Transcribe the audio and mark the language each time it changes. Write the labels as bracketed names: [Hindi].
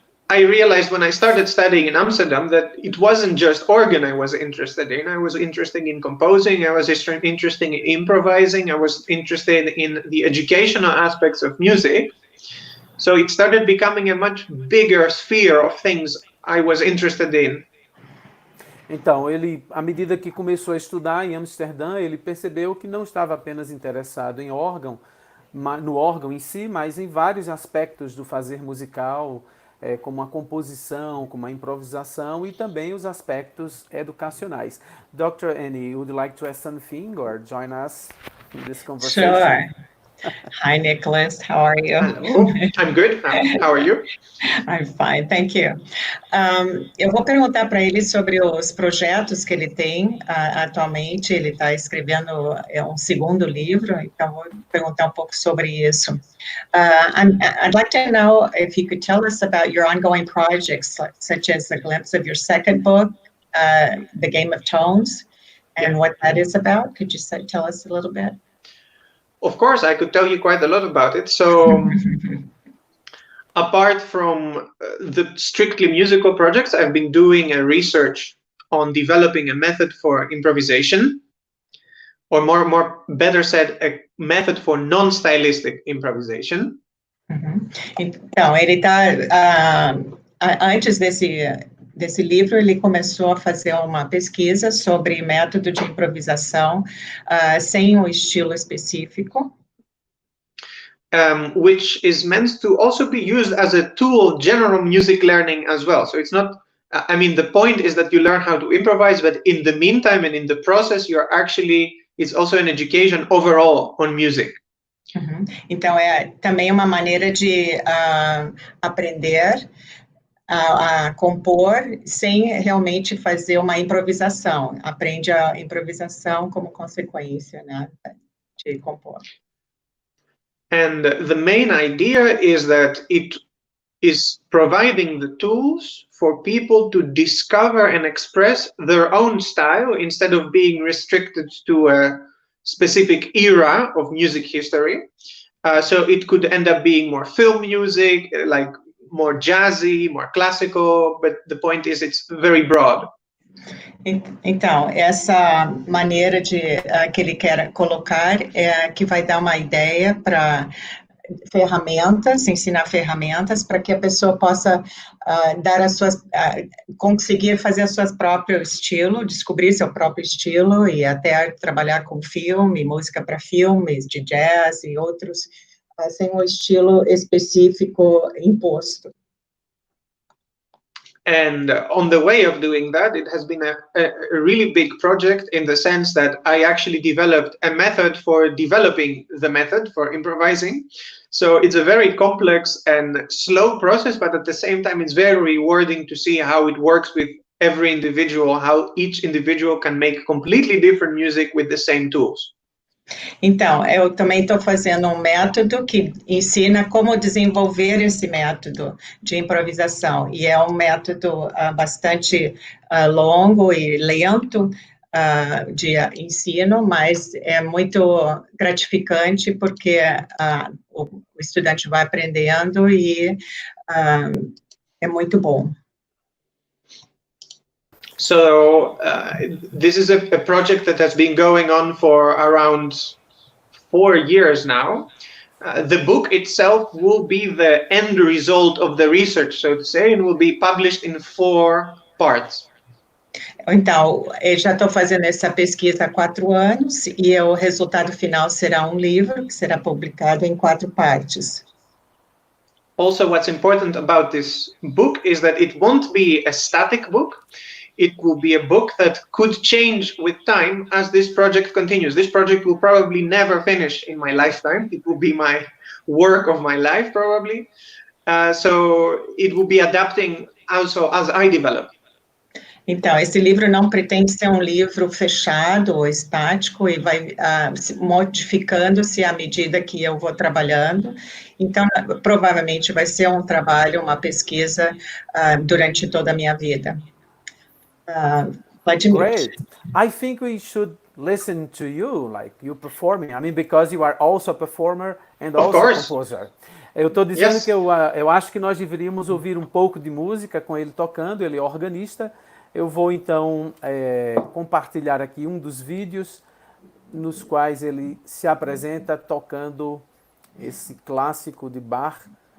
[English] I realized when I started studying in Amsterdam that it wasn't just organ I was interested in. I was interested in composing, I was interested in improvising, I was interested in the educational aspects of music. So it started becoming a much bigger sphere of things I was interested in. [Portuguese] Então, ele, à medida que começou a estudar em Amsterdã, ele percebeu que não estava apenas interessado em órgão, no órgão em si, mas em vários aspectos do fazer musical, como a composição, como a improvisação e também os aspectos educacionais. [English] Dr. Annie, would you like to add something or join us in this conversation? Sure. Hi, Nicholas. How are you? Hello, I'm good. How are you? I'm fine, thank you. [Portuguese] Eu vou perguntar para ele sobre os projetos que ele tem atualmente. Ele está escrevendo um segundo livro, então vou perguntar um pouco sobre isso. [English] I'd like to know if you could tell us about your ongoing projects, such as the glimpse of your second book, The Game of Tones, and what that is about. Could you tell us a little bit? Of course, I could tell you quite a lot about it. So, apart from the strictly musical projects, I've been doing a research on developing a method for improvisation, or more better said, a method for non-stylistic improvisation. [Portuguese] Então, ele está, antes desse livro, ele começou a fazer uma pesquisa sobre método de improvisação sem um estilo específico. [English] Which is meant to also be used as a tool, general music learning as well. So it's not, I mean, the point is that you learn how to improvise, but in the meantime and in the process, it's also an education overall on music. [Portuguese] Então, é também uma maneira de aprender a compor sem realmente fazer uma improvisação. Aprende a improvisação como consequência, né, de compor. [English] And the main idea is that it is providing the tools for people to discover and express their own style instead of being restricted to a specific era of music history. So it could end up being more film music, like more jazzy, more classical, but the point is it's very broad. [Portuguese] Então, essa maneira que ele quer colocar é que vai dar uma ideia para ferramentas, ensinar ferramentas para que a pessoa possa dar as suas, conseguir fazer o seu próprio estilo, descobrir seu próprio estilo e até trabalhar com filme, música para filmes, de jazz e outros, sem um estilo específico imposto. [English] And on the way of doing that, it has been a really big project in the sense that I actually developed a method for developing the method for improvising. So it's a very complex and slow process, but at the same time, it's very rewarding to see how it works with every individual, how each individual can make completely different music with the same tools. [Portuguese] Então, eu também estou fazendo um método que ensina como desenvolver esse método de improvisação. E é um método bastante longo e lento de ensino, mas é muito gratificante porque o estudante vai aprendendo e é muito bom. [English] So this is a project that has been going on for around 4 years now. The book itself will be the end result of the research, so to say, and will be published in 4 parts. [Portuguese] Então, eu já estou fazendo essa pesquisa há 4 anos e o resultado final será um livro que será publicado em 4 partes. [English] Also, what's important about this book is that it won't be a static book. It will be a book that could change with time as this project continues. This project will probably never finish in my lifetime. It will be my work of my life, probably. So it will be adapting also as I develop. [Portuguese] Então, esse livro não pretende ser um livro fechado ou estático e vai modificando-se à medida que eu vou trabalhando. Então, provavelmente vai ser um trabalho, uma pesquisa durante toda a minha vida. [English] Great. I think we should listen to you, like you performing. I mean, because you are also a performer and also a composer. [Portuguese] Eu estou dizendo [English] Yes. [Portuguese] que eu acho que nós deveríamos ouvir um pouco de música com ele tocando, ele é organista. Eu vou, então, compartilhar aqui um dos vídeos nos quais ele se apresenta tocando esse clássico de Bach.